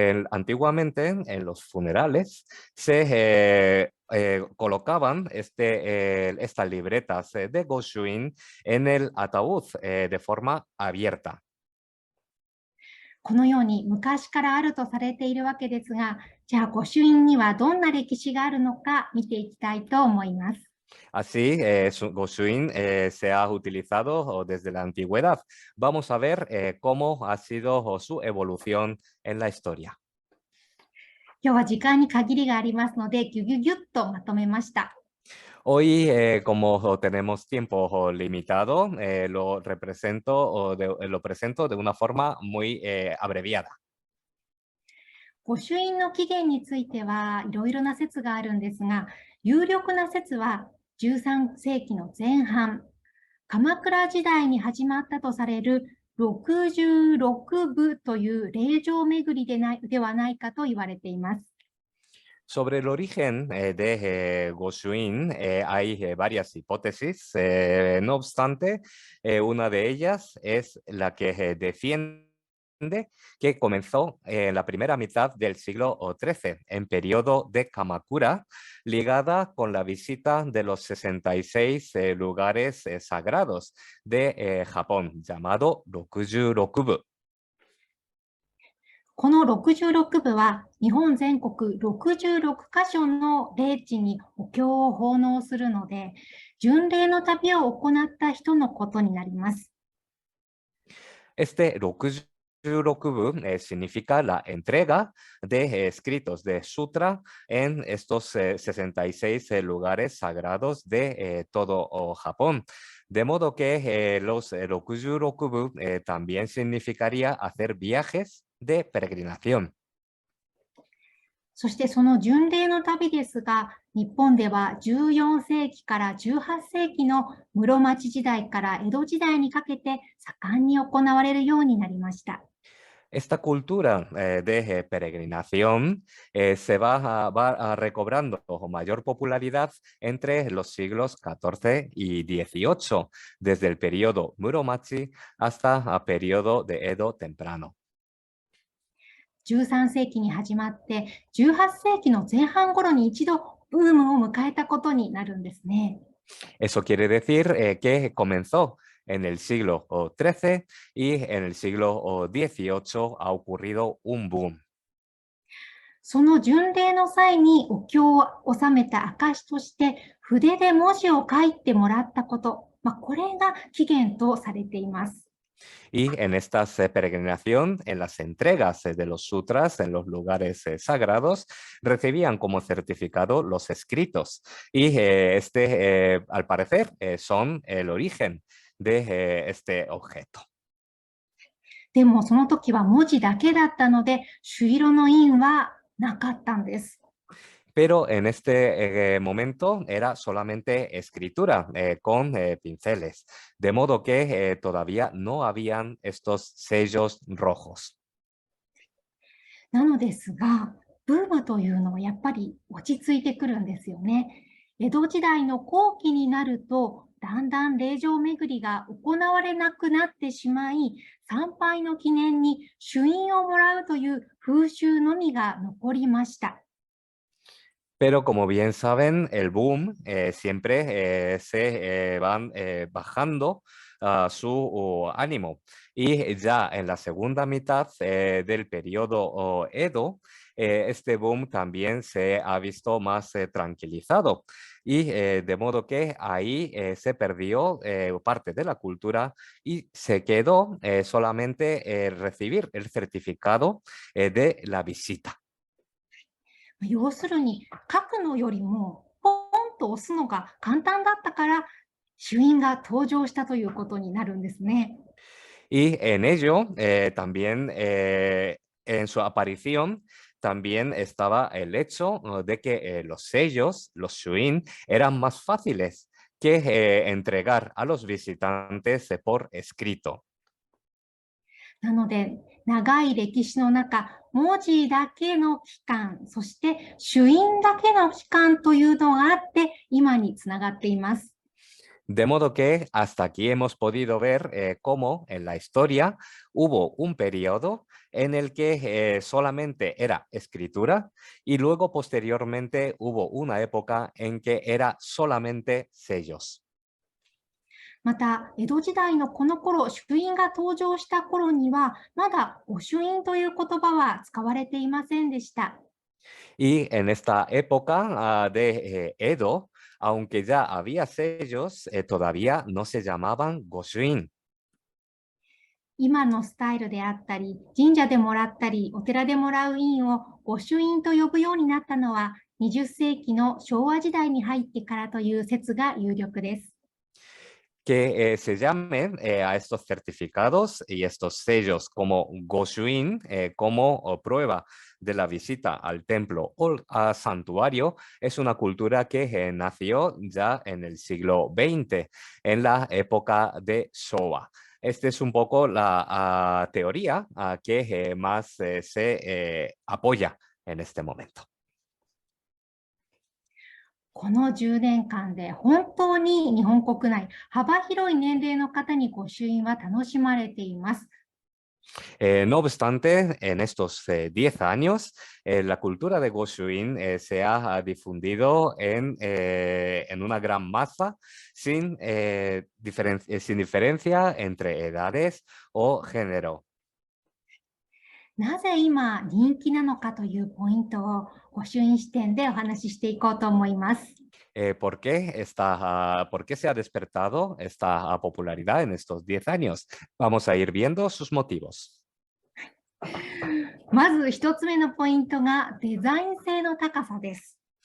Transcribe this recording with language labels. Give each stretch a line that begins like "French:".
Spanish: Antiguamente, en los funerales, se colocaban estas libretas de Goshuin en el ataúd de forma abierta.
Japanese: このように昔からあるとされているわけですが、じゃあ御朱印にはどんな歴史があるのか見ていきたいと思います。
Spanish: Así, Goshuin se ha utilizado desde la antigüedad. Vamos a ver cómo ha sido su evolución en la historia.
Japanese: 今日は時間に限りがありますので、ぎゅぎゅぎゅっとまとめました。
Spanish: Hoy, como tenemos tiempo limitado, lo presento de una forma muy abreviada.
Japanese: 御朱印の起源についてはいろいろな説があるんですが、有力な説は13世紀の前半、鎌倉時代に始まったとされる66部という霊場巡りではないかと言われています。
Spanish: Sobre el origen de Goshuin hay varias hipótesis. No obstante, una de ellas es la que defiende que comenzó en la primera mitad del siglo XIII, en periodo de Kamakura, ligada con la visita de los 66 lugares sagrados de Japón, llamado 66部。
Japanese: この66部は日本全国66カ所の霊地にお経を奉納するので、巡礼の旅を行った人のことになります。
Spanish: Este 66部 significa la entrega de escritos de sutra en estos 66 lugares sagrados de todo Japón. De modo que los 66部 también significaría hacer viajes de peregrinación.
Japanese: そしてその巡礼の旅ですが、日本では14世紀から18世紀の室町時代から江戸時代にかけて盛んに行われるようになりました。
Spanish: Esta cultura de peregrinación se va recobrando mayor popularidad entre los siglos XIV y XVIII, desde el periodo Muromachi hasta el periodo de Edo temprano.
Japanese: 13世紀に始まって18世紀の前半頃に一度ブームを迎えたことになるんですね。
Spanish: Eso quiere decir que comenzó en el siglo XIII y en el siglo XVIII ha ocurrido un boom.
Japanese: その巡礼の際にお経を収めた証として筆で文字を書いてもらったこと、これが起源とされています。
Spanish: Y en esta peregrinación, en las entregas de los sutras en los lugares sagrados, recibían como certificado los escritos. Y al parecer, son el origen de este objeto.
Japanese: でもその時は文字だけだったので、朱色の印はなかったんです。
Spanish: Pero en este momento era solamente escritura con pinceles, de modo que todavía no habían estos sellos rojos.
Japanese: なのですが、ブームというのはやっぱり落ち着いてくるんですよね。江戸時代の後期になると、だんだん霊場巡りが行われなくなってしまい、参拝の記念に朱印をもらうという風習のみが残りました。
Spanish: Pero como bien saben, el boom siempre se van bajando su ánimo. Y ya en la segunda mitad del periodo Edo, este boom también se ha visto más tranquilizado. Y de modo que ahí se perdió parte de la cultura y se quedó solamente recibir el certificado de la visita.
Japanese: 要するに書くのよりもポンと押すのが簡単だったから朱印が登場したということになるんですね。
Spanish: Y en ello también en su aparición también estaba el hecho de que los sellos, los shuin, eran más fáciles que entregar a los visitantes por escrito.
Japanese: なので長い歴史の中、文字だけの期間、そして朱印だけの期間というのがあって今につながっています。
Spanish: De modo que hasta aquí hemos podido ver cómo en la historia hubo un periodo en el que solamente era escritura y luego posteriormente hubo una época en que era solamente sellos.
Japanese: また、江戸時代のこの頃、朱印が登場した頃には、まだ御朱印という言葉は使われていませんでした。
Spanish: Y en esta época de Edo, aunque ya había sellos, todavía no se llamaban goshuin.
Japanese: 今のスタイルであったり、神社でもらったり、お寺でもらう印を御朱印と呼ぶようになったのは、20世紀の昭和時代に入ってからという説が有力です。
Spanish: Que se llamen a estos certificados y estos sellos como goshuin, como prueba de la visita al templo o al santuario, es una cultura que nació ya en el siglo XX, en la época de Showa. Esta es un poco la teoría que más se apoya en este momento.
Japanese: この10年間で本当に日本国内幅広い年齢の方に御朱印は楽しまれています。
Spanish: No obstante, en estos 10 años, la cultura de Goshuin se ha difundido en una gran masa sin diferencia entre edades o género.
Japanese: なぜ今人気なのかというポイントを御朱印視点でお話ししていこうと思います。
Spanish: ¿Por qué se ha despertado esta popularidad en estos 10 años? Vamos a ir viendo sus motivos.
Japanese: まず一つ目のポイントがデザイン性の高さです。